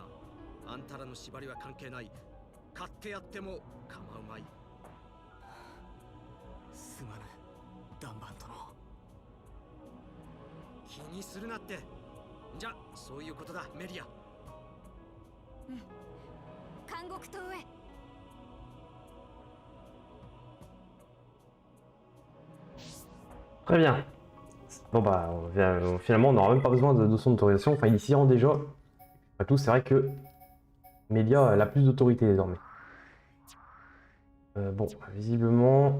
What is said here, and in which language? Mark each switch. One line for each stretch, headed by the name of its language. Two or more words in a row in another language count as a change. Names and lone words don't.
Japanese: あんたらの縛りは関係ない。勝ってやっても構うまい。すまぬダンバン殿。気にするなって。じゃそういうことだメリア。監獄島へ。
French: Très bien. Bon bah finalement on n'aura même pas besoin de son autorisation, enfin il s'y rend déjà. Après tout c'est vrai que Melia elle a plus d'autorité désormais. Bon, visiblement...